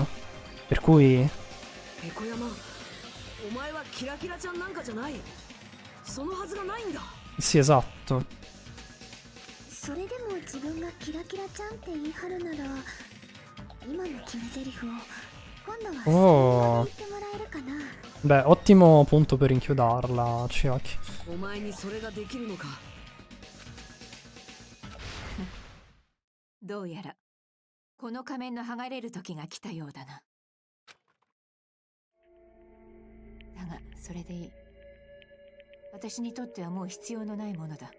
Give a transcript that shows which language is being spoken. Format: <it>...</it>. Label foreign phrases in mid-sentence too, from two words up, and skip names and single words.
<it>Per cui... Sì, esatto. Oh. Beh, ottimo punto per inchiodarla, Chiaki.</it> <ja>どうやらこの仮面の剥がれる時が来たようだな。だがそれでいい。私にとってはもう必要のないものだ。</ja>